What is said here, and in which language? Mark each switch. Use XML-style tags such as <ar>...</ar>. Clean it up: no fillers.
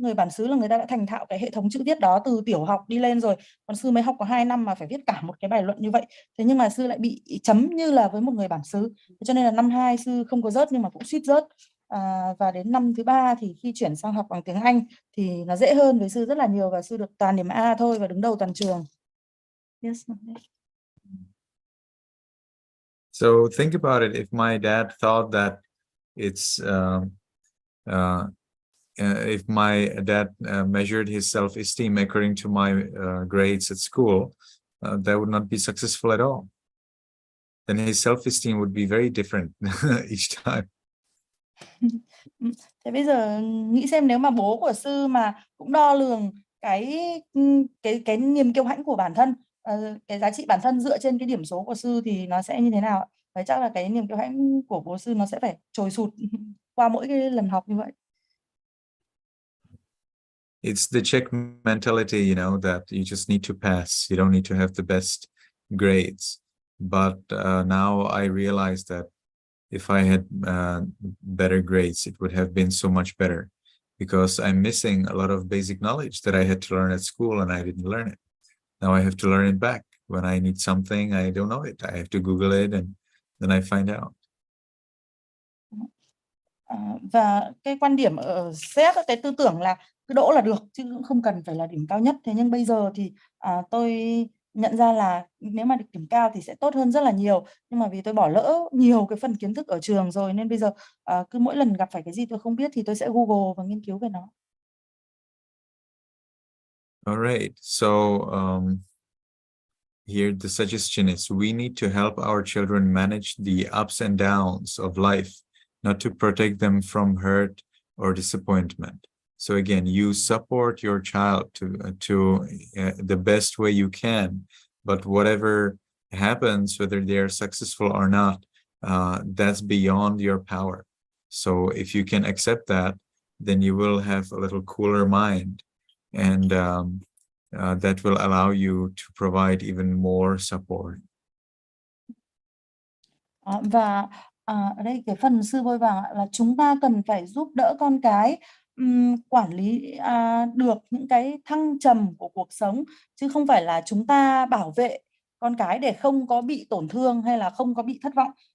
<vi>Người bản xứ là người ta đã thành thạo cái hệ thống chữ viết đó từ tiểu học đi lên rồi, còn sư mới học có 2 năm mà phải viết cả một cái bài luận như vậy. Thế nhưng mà sư lại bị chấm như là với một người bản xứ, cho nên là năm 2 sư không có rớt nhưng mà cũng suýt rớt. Và đến năm thứ 3 thì khi chuyển sang học bằng tiếng Anh thì nó dễ hơn với sư rất là nhiều, và sư được toàn điểm A thôi và đứng đầu toàn trường.</vi> <en>Yes. So think about it. If my dad thought that it's if my dad measured his self-esteem according to my grades at school, that would not be successful at all. Then his self-esteem would be very different each time.</en> <vi>Thế bây giờ nghĩ xem, nếu mà bố của sư mà cũng đo lường cái niềm kiêu hãnh của bản thân, cái giá trị bản thân dựa trên cái điểm số của sư thì nó sẽ như thế nào ạ? Vậy chắc là cái niềm kiêu hãnh của bố sư nó sẽ phải trồi sụt qua mỗi cái lần học như vậy.</vi> <en>It's the check mentality, you know, that you just need to pass. You don't need to have the best grades. But now I realize that if I had better grades, it would have been so much better, because I'm missing a lot of basic knowledge that I had to learn at school and I didn't learn it. Now I have to learn it back. When I need something, I don't know it. I have to Google it and then I find out.</en> <vi>Và cái quan điểm ở xét, cái tư tưởng là cứ đỗ là được chứ cũng không cần phải là điểm cao nhất. Thế nhưng bây giờ thì tôi nhận ra là nếu mà được điểm cao thì sẽ tốt hơn rất là nhiều. Nhưng mà vì tôi bỏ lỡ nhiều cái phần kiến thức ở trường rồi, nên bây giờ cứ mỗi lần gặp phải cái gì tôi không biết thì tôi sẽ Google và nghiên cứu về nó.</vi> <en>All right. So here the suggestion is we need to help our children manage the ups and downs of life, not to protect them from hurt or disappointment. So again, you support your child to the best way you can, but whatever happens, whether they are successful or not, that's beyond your power. So if you can accept that, then you will have a little cooler mind, and that will allow you to provide even more support.</en> <vi>Và ở đây cái phần sư vôi vàng là chúng ta cần phải giúp đỡ con cái quản lý được những cái thăng trầm của cuộc sống, chứ không phải là chúng ta bảo vệ con cái để không có bị tổn thương hay là không có bị thất vọng.</vi>